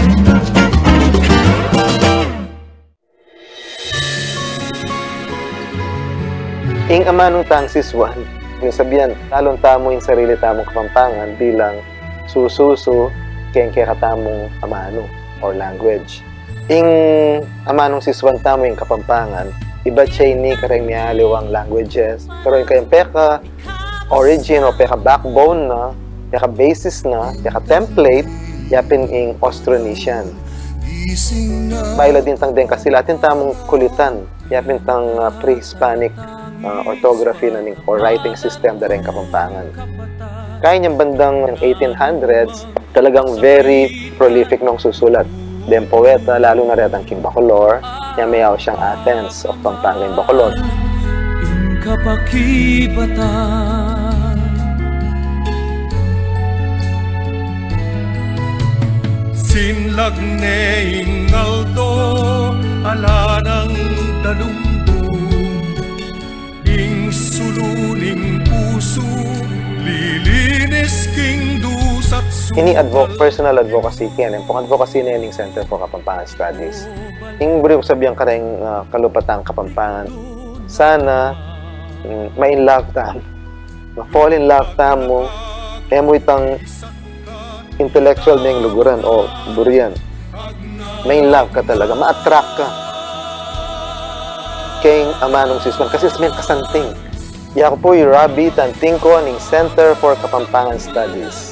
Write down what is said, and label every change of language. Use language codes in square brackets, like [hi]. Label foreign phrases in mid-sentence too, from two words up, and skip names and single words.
[pam] Ing amanong tang siswan, yung sabihan, talon tamo yung sarili tamong Kapampangan bilang sususo keng katamong amano or language. Ing amanong siswan tamo yung Kapampangan, iba siya ni kareng mialiwang languages, pero yung kayong peka origin o peka backbone na, peka basis na, peka template, yapin ing Austronesian. Baila din tang den kasi latin tamong kulitan, yapin tang [en] pre-Hispanic orthography [pam] na ning or [en] writing system [pam] da rin Kapampangan. Kaya niyang bandang 1800s, talagang [en] very prolific [pam] nung susulat. Den poeta, lalo na rin ang King Bacolor, niya mayaw siyang Athens of Pampanga in Bacolor. Kapakibatan Sinlag neing aldo ala ng dalumbong ing suluning puso lilinis king dusat Ini [en] personal advocacy [pam] kaya pong advocacy na yung Center for Kapampangan Studies. Yung bro sabihan ka rin kalupatang Kapampangan, sana ma-in love ta, ma- [en] fall in love [pam] ta mo, mo itang intellectual na yung luguran o durian. Ma-in love ka talaga, ma-attract ka. Kaya amanong siswan, kasi sabihin kasanting. Yako po yung Rabi Tanting ko ng Center for Kapampangan Studies.